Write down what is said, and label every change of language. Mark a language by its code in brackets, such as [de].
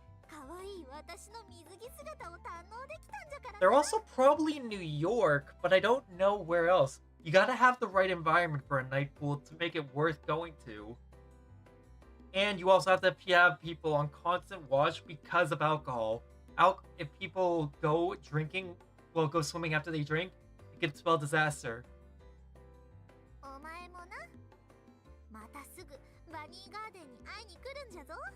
[ja] 可愛い私の水着姿を堪能できたんじゃから。 [en] They're also probably in New York, but I don't know where else. You gotta have the right environment for a night pool to make it worth going to. And you also have to have people on constant watch because of alcohol. If people go drinking, well, go swimming after they drink, it could spell disaster. [ja] お前もな。またすぐバニーガーデンに会いに来るんじゃぞ。